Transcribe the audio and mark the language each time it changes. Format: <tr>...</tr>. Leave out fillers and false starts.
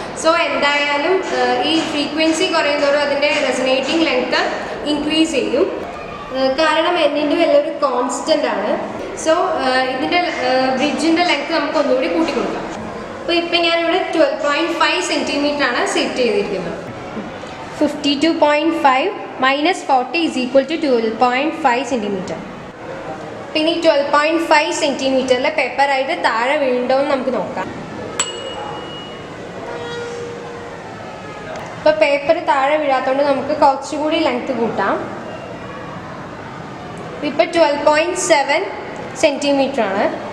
<ml>So എന്തായാലും ഈ frequency കുറയുന്നതോറും അതിൻ്റെ റെസനേറ്റിംഗ് ലെങ്ത് ഇൻക്രീസ് ചെയ്യും. കാരണം എന്നിൻ്റെ വലിയൊരു കോൺസ്റ്റൻ്റ് ആണ്. സോ ഇതിൻ്റെ ബ്രിഡ്ജിൻ്റെ ലെങ്ത് നമുക്ക് ഒന്നുകൂടി കൂട്ടി കൊടുക്കാം. അപ്പോൾ ഇപ്പം ഞാനിവിടെ 12.5 സെൻറ്റിമീറ്റർ ആണ് സെറ്റ് ചെയ്തിരിക്കുന്നത്.</ml> <en>52.5 minus 40 is equal to 12.5 centimetre.</en> <ml>പിന്നെ ഈ 12.5 സെൻറ്റിമീറ്ററിലെ പേപ്പറായിട്ട് താഴെ വീഴുണ്ടോ എന്ന് നമുക്ക് നോക്കാം. ഇപ്പോൾ പേപ്പർ താഴെ വീഴാത്തതുകൊണ്ട് നമുക്ക് കുറച്ചുകൂടി ലെങ്ത് കൂട്ടാം. ഇപ്പോൾ 12.7 സെൻറ്റിമീറ്റർ ആണ്.</ml>